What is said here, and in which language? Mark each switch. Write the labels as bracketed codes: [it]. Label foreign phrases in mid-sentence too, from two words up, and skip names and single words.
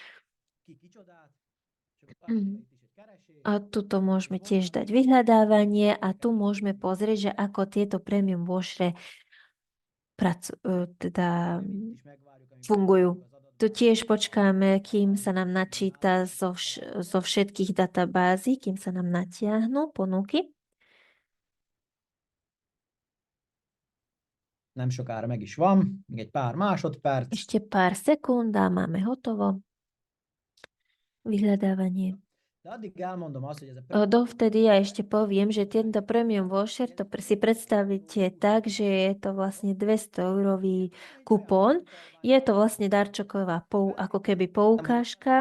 [sk] A tuto môžeme tiež dať vyhľadávanie a tu môžeme pozrieť, že ako tieto [en] premium vouchere [sk] teda fungujú. Tu tiež počkáme, kým sa nám načíta zo všetkých databází, kým sa nám natiahnu ponuky. [hu] Nem sokára meg is van, még egy pár másodperc. [sk] Ešte pár sekúnd a máme hotovo. Vyhľadávanie. Dovtedy ja ešte poviem, že tento [en] premium voucher, [sk] to si predstavíte tak, že je to vlastne 200-eurový kupón. Je to vlastne darčoková ako keby poukážka.